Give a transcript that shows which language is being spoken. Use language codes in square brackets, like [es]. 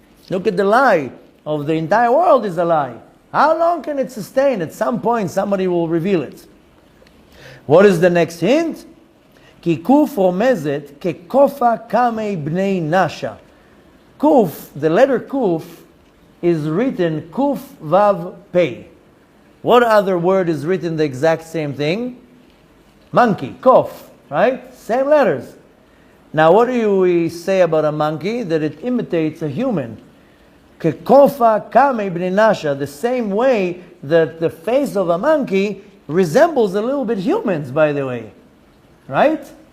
[en] Look at the lie of the entire world is a lie. How long can it sustain? At some point somebody will reveal it. What is the next hint? [arc] כי קוף רומזת כקופה קמי בני נשה. [en] Kuf, the letter kuf, is written Kuf Vav Pei. What other word is written the exact same thing? Monkey, Kof, right? Same letters. Now what do we say about a monkey? That it imitates a human. [arc] Kekofa Kame Bnei Nasha, [en] the same way that the face of a monkey resembles a little bit humans, by the way. Right?